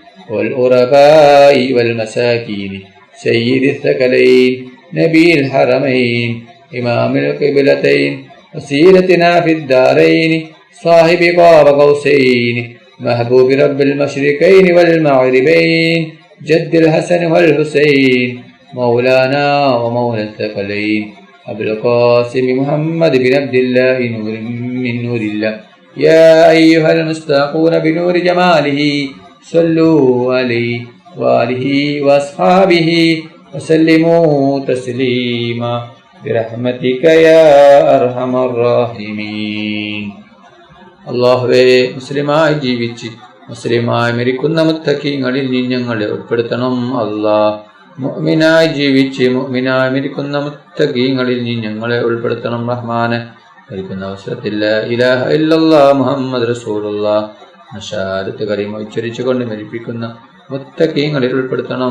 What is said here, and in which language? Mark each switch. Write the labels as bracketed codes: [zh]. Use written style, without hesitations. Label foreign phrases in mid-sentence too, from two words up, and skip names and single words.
[ar] والغرباء والمساكين سيد الثقلين نبي الحرمين إمام القبلتين وسيرتنا في الدارين صاحب قاب قوسين محبوب رب المشرقين والمغربين جد الحسن والحسين مولانا ومولى الثقلين أبو القاسم محمد بن عبد الله نور من نور الله. يا أيها المستاقون بنور جماله صلوا عليه وآله وأصحابه وسلموا تسليما برحمتك يا أرحم الراحمين. [ml] അല്ലാഹുവേ, മുസ്ലിമായി ജീവിച്ച് മുസ്ലിമായി മരിക്കുന്ന മുത്തഖീങ്ങളിൽ നീ ഞങ്ങളെ ഉൾപ്പെടുത്തണം. അല്ലാഹ്, മുഅ്മിനായി ജീവിച്ച് മുഅ്മിനായി മരിക്കുന്ന മുത്തഖീങ്ങളിൽ നീ ഞങ്ങളെ ഉൾപ്പെടുത്തണം. റഹ്മാനെ, മരിക്കുന്ന അവസരത്തിൽ [ar] لا إله إلا الله محمد رسول الله [ml] ഷഹാദത്ത് കരീമ ഉച്ചരിച്ചുകൊണ്ട് മരിപ്പിക്കുന്ന മുത്തഖീങ്ങളിൽ ഉൾപ്പെടുത്തണം.